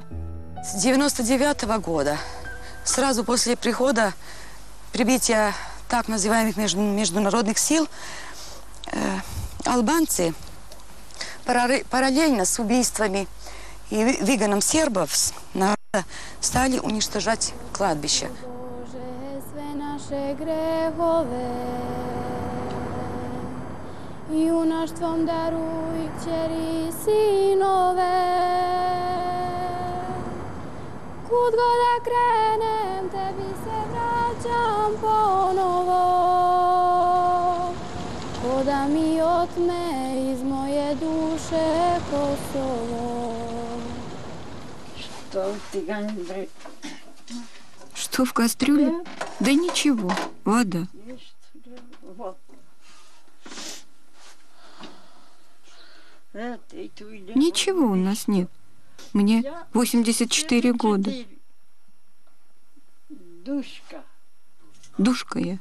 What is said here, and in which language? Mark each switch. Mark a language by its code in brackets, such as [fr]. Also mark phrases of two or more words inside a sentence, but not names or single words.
[ru] С 99-го года, сразу после прихода, прибытия так называемых международных сил, албанцы параллельно с убийствами и выгоном сербов с народа стали уничтожать кладбища. [sr] Junaštvom daruj kćeri sinove. Kud god da krenem, tebi se vraćam ponovo. Ko da mi otme iz moje duše Kosovo. [ru] Что ты говоришь? Что в кастрюле? Да ничего, вода. Ничего у нас нет. Мне 84 года. Душка я.